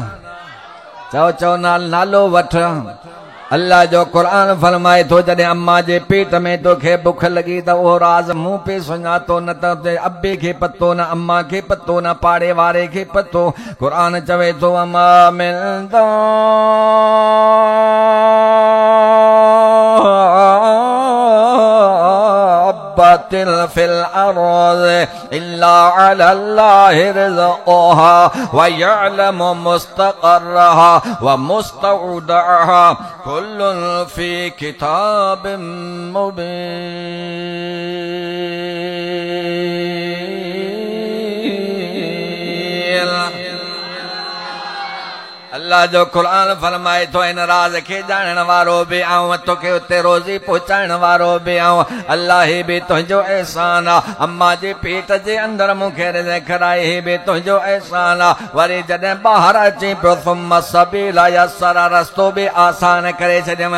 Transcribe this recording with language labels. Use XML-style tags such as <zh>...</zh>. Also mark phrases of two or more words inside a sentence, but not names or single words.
<sd>चओ नालो वठ। अल्लाह जो क़ुरान फरमाए थो, जॾहिं अम्मा जे पेट में तोखे बुख लॻी त उहो राज़ मूं पे सुञातो, न त अबे खे पतो, न अम्मा खे पतो, न पाड़े वारे खे पतो। क़ुरान चवे थो, अम्मा मिलंदो</sd> <ar>في الأرض إلا على الله رزقها ويعلم مستقرها ومستودعها كل في كتاب مبين.</ar> <sd>अल्लाह जो क़ुरान फरमाए थो, इन राज़ खे ॼाणण वारो बि आऊं, तोखे उते रोज़ी पहुचाइण वारो बि आऊं। अल्लाह ही बि तुंहिंजो एहसान आहे। अम्मा जे पेट जे अंदरि मूंखे रिज़्क़ कराए, ही बि तुंहिंजो एहसान आहे। वरी जॾहिं ॿाहिरि अची पियो,</sd> <ar>ثم السبيل يسره,</ar> <sd>रस्तो बि आसान करे छॾियमि।</sd>